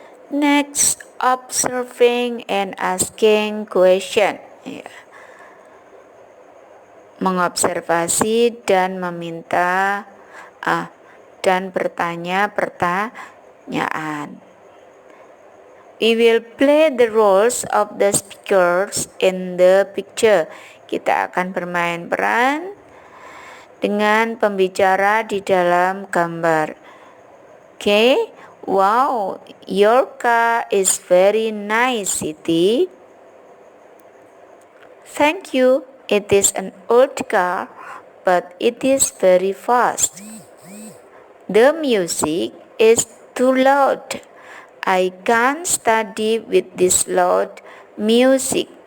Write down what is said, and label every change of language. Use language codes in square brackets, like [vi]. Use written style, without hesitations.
[en] Next, observing and asking question. [id] Ya. Mengobservasi dan meminta dan bertanya pertanyaan. [en] We will play the roles of the speakers in the picture. [id] Kita akan bermain peran dengan pembicara di dalam gambar. [en] Okay? Wow, your car is very nice, Siti. Thank you. It is an old car, but it is very fast. The music is too loud. I can't study with this loud music.